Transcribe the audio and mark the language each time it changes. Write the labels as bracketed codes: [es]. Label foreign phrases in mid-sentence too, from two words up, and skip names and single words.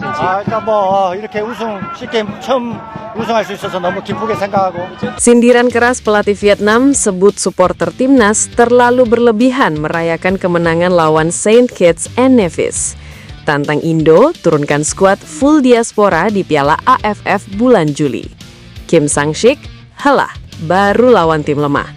[ko] 일단 뭐 이렇게 쉽게 처음 우승할 수 있어서 너무 기쁘게 생각하고. [id] Sindiran keras pelatih Vietnam sebut supporter timnas terlalu berlebihan merayakan kemenangan lawan Saint Kitts and Nevis. Tantang Indo turunkan skuad full diaspora di Piala AFF bulan Juli. Kim Sang-sik, halah, baru lawan tim lemah.